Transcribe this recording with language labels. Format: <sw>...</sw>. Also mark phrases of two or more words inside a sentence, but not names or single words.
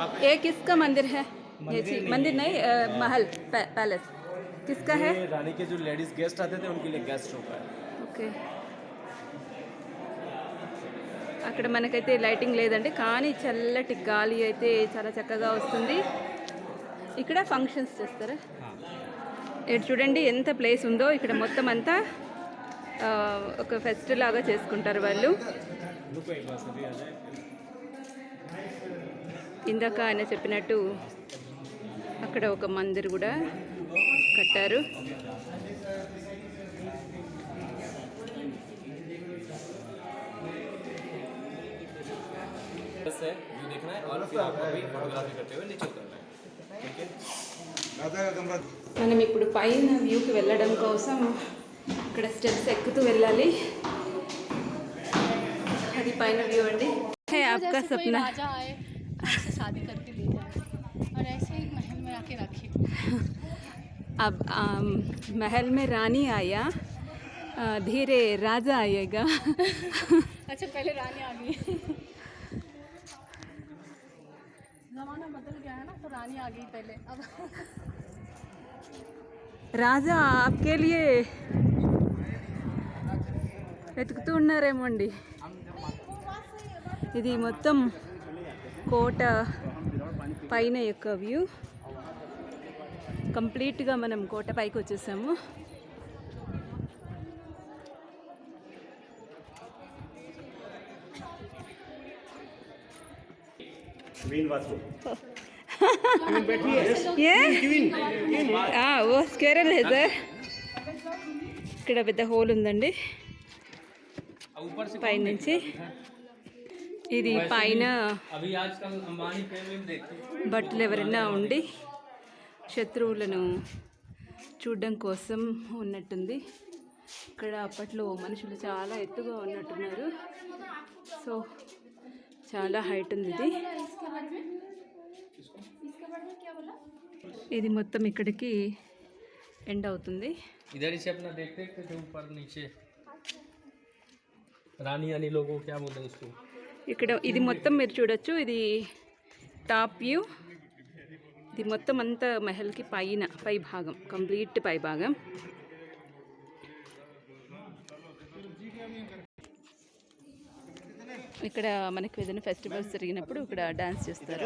<hi>ये किसका मंदिर है? ये मंदिर नहीं, महल, पैलेस किसका है? ये रानी के जो</hi> <en>ladies guest</en> <hi>आते थे उनके लिए गेस्ट होता है.</hi> <te>ఓకే, అక్కడ మనకైతే లైటింగ్ లేదండి, కానీ చల్లటి గాలి అయితే చాలా చక్కగా వస్తుంది. ఇక్కడ ఫంక్షన్స్ చేస్తారా? ఇక్కడ చూడండి ఎంత ప్లేస్ ఉందో. ఇక్కడ మొత్తం అంతా ఒక ఫెస్ట్ లాగా చేసుకుంటారు వాళ్ళు. ఇందాక ఆయన చెప్పినట్టు అక్కడ ఒక మందిర్ కూడా కట్టారు.</te> <hi>है जो देखना है और फिर आपको भी फोटोग्राफी करते हुए नीचे उतरना है. ठीक है.</hi> <te>మనం ఇప్పుడు పైన వ్యూకి వెళ్ళడం కోసం ఇక్కడ స్టెప్స్ ఎక్కుతూ వెళ్ళాలి. అది పైన వ్యూ అండి.</te> <hi>आपका कोई सपना राजा आए हमसे शादी करके ले जाए और ऐसे ही महल में आके रखे. अब महल में रानी आया, धीरे राजा आएगा. अच्छा पहले रानी आ गई. जमाना बदल गया है ना, तो रानी आ गई पहले. अब</hi> <te>రాజా</te> <hi>आपके लिए</hi> <te>వెతుకుతూ ఉన్నారేమో అండి. ఇది మొత్తం కోట పైన యొక్క వ్యూ. కంప్లీట్గా మనం కోట పైకి వచ్చేసాము.</te> <hi>वो స్క్వేరల్ है సార్.</hi> <te>ఇక్కడ పెద్ద హోల్ ఉందండి పైనుంచి. ఇది పైన బట్టలు ఎవరైనా ఉండి శత్రువులను చూడడం కోసం ఉన్నట్టుంది. ఇక్కడ అప్పట్లో మనుషులు చాలా ఎత్తుగా ఉన్నట్టున్నారు. సో చాలా హైట్ ఉంది ఇది. ఇది మొత్తం ఇక్కడికి ఎండ్ అవుతుంది.</te> <hi>इधर से अपना देखते थे ऊपर नीचे रानी रानी लोगों क्या बोलते हैं उसको.</hi> <te>ఇక్కడ ఇది మొత్తం మీరు చూడొచ్చు. ఇది</te> <en>top view.</en> <te>ఇది మొత్తం అంతా మహల్కి పైన పై భాగం, కంప్లీట్ పై భాగం. ఇక్కడ మనకి ఏదైనా ఫెస్టివల్స్ జరిగినప్పుడు ఇక్కడ డాన్స్ చేస్తారు.</te>